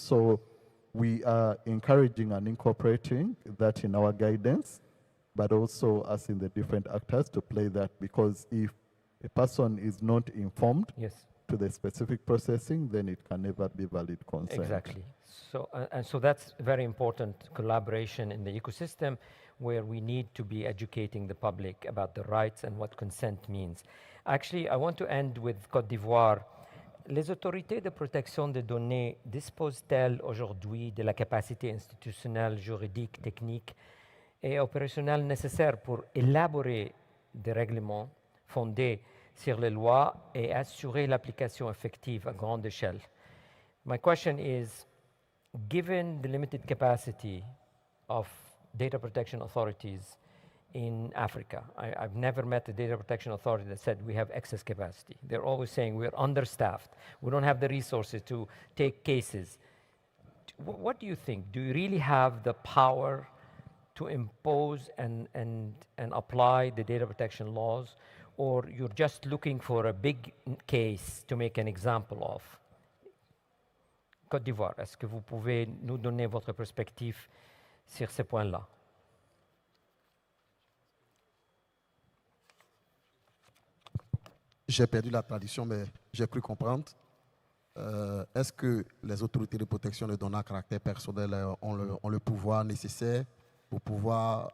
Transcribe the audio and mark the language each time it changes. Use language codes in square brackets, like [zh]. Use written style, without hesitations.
[en] So we are encouraging and incorporating that in our guidance, but also us in the different actors to play that, because if a person is not informed to the specific processing, then it can never be valid consent. Exactly. So, and so that's very important collaboration in the ecosystem, where we need to be educating the public about the rights and what consent means. Actually, I want to end with Côte d'Ivoire. [fr] Les autorités de protection des données disposent-elles aujourd'hui de la capacité institutionnelle, juridique, technique et opérationnelle nécessaire pour élaborer des règlements fondés sur les lois et assurer l'application effective à grande échelle? [en] My question is, given the limited capacity of data protection authorities in Africa, I've never met a data protection authority that said we have excess capacity. They're always saying we're understaffed, we don't have the resources to take cases. What do you think? Do you really have the power to impose and apply the data protection laws, or you're just looking for a big case to make an example of? [fr] Côte d'Ivoire, est-ce que vous pouvez nous donner votre perspective sur ces points-là? J'ai perdu la tradition, mais j'ai cru comprendre. Est-ce que les autorités de protection de données à caractère personnel ont le pouvoir nécessaire pour pouvoir...